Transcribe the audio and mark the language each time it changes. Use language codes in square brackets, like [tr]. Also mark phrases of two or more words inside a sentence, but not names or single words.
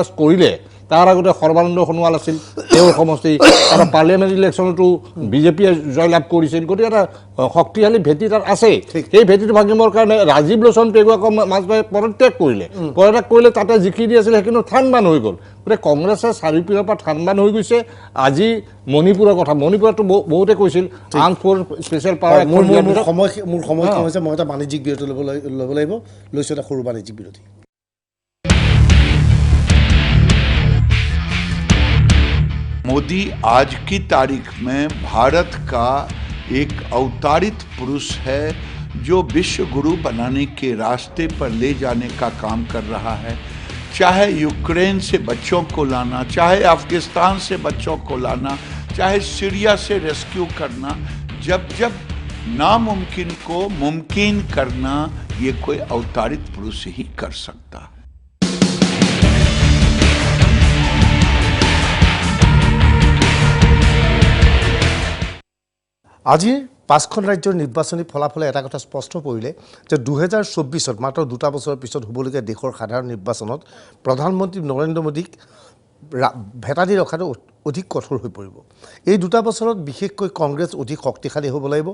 [as] কৰিলে তাৰ আগতে সৰ্বানন্দ সোণোৱাল আছিল তেওঁৰ সমষ্টি আৰু পাৰ্লিয়ামেণ্ট ইলেকশ্যনতো বিজেপিয়ে জয়লাভ কৰিছিল গতিকে এটা শক্তিশালী ভেটি তাত আছে সেই ভেটিটো ভাঙিবৰ কাৰণে ৰাজীৱ লোচন পেগুৱাক মাজভাগে পদত্যাগ কৰিলে তাতে যিখিনি আছিল সেইখিনি থান হৈ গ'ল গতিকে কংগ্ৰেছে চাৰিওপিনৰ পৰা থান হৈ গৈছে আজি মণিপুৰৰ কথা মণিপুৰতো বহুতে কৈছিল [en] armed forces special power [as] মোৰ সময় হৈছে মই এটা বাণিজ্যিক বিৰতি ল'ব লাগিব লৈছোঁ এটা সৰু বাণিজ্যিক বিৰতি [hi] मोदी आज की तारीख में भारत का एक अवतारित पुरुष है जो विश्व गुरु बनाने के रास्ते पर ले जाने का काम कर रहा है चाहे यूक्रेन से बच्चों को लाना चाहे अफगानिस्तान से बच्चों को लाना चाहे सीरिया से रेस्क्यू करना जब नामुमकिन को मुमकिन करना ये कोई अवतारित पुरुष ही कर सकता है [as] আজি 5খন ৰাজ্যৰ নিৰ্বাচনী ফলাফলে এটা কথা স্পষ্ট কৰিলে যে 2024ত মাত্ৰ 2টা বছৰৰ পিছত হ'বলগীয়া দেশৰ সাধাৰণ নিৰ্বাচনত প্ৰধানমন্ত্ৰী নৰেন্দ্ৰ মোদীক ভেটা দি ৰখাটো অধিক কঠোৰ হৈ পৰিব এই 2টা বছৰত বিশেষকৈ কংগ্ৰেছ অধিক শক্তিশালী হ'ব লাগিব